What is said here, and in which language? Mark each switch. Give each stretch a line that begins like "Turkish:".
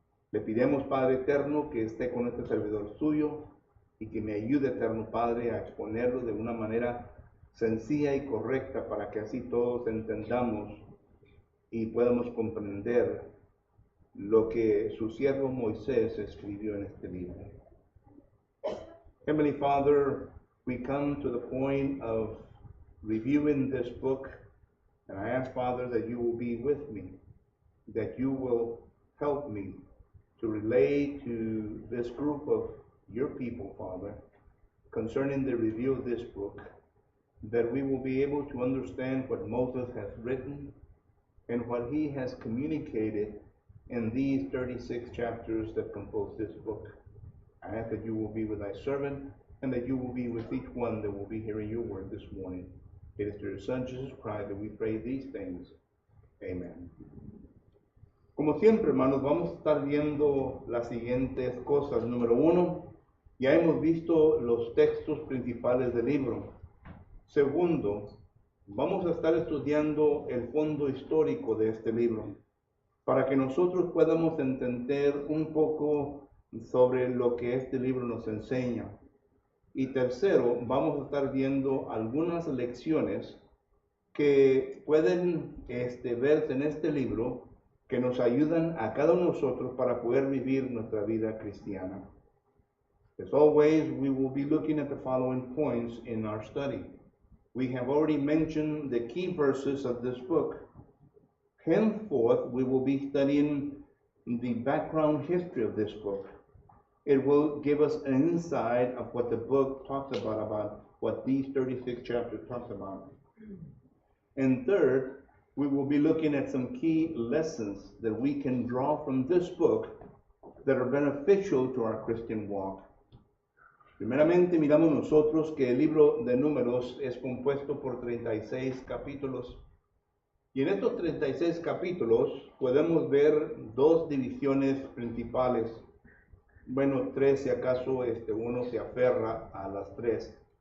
Spanish: Le pidemos, Padre eterno, que esté con este servidor suyo y que me ayude, eterno Padre, a exponerlo de una manera sencilla y correcta para que así todos entendamos y podamos comprender lo que su siervo Moisés escribió en este libro.
English: Heavenly Father, we come to the point of reviewing this book, and I ask, Father, that you will be with me, that you will help me to relate to this group of your people, Father, concerning the review of this book, that we will be able to understand what Moses has written and what he has communicated in these 36 chapters that compose this book. I ask that you will be with thy servant and that you will be with each one that will be hearing your word this morning. It is through your Son, Jesus Christ, that we pray these things. Amen.
Spanish: Como siempre, hermanos, vamos a estar viendo las siguientes cosas. Número 1, ya hemos visto los textos principales del libro. Segundo, vamos a estar estudiando el fondo histórico de este libro, para que nosotros podamos entender un poco sobre lo que este libro nos enseña. Y tercero, vamos a estar viendo algunas lecciones que pueden verse en este libro que nos ayudan a cada uno de nosotros para poder vivir nuestra vida cristiana.
English: As always, we will be looking at the following points in our study. We have already mentioned the key verses of this book. Henceforth, we will be studying the background history of this book. It will give us an insight of what the book talks about what these 36 chapters talk about. And third, we will be looking at some key lessons that we can draw from this book that are beneficial to our Christian walk.
Spanish: Primeramente, miramos nosotros que el libro de Números es compuesto por 36 capítulos. Y en estos 36 capítulos podemos ver dos divisiones principales. Bueno, tres si acaso uno se aferra a las tres.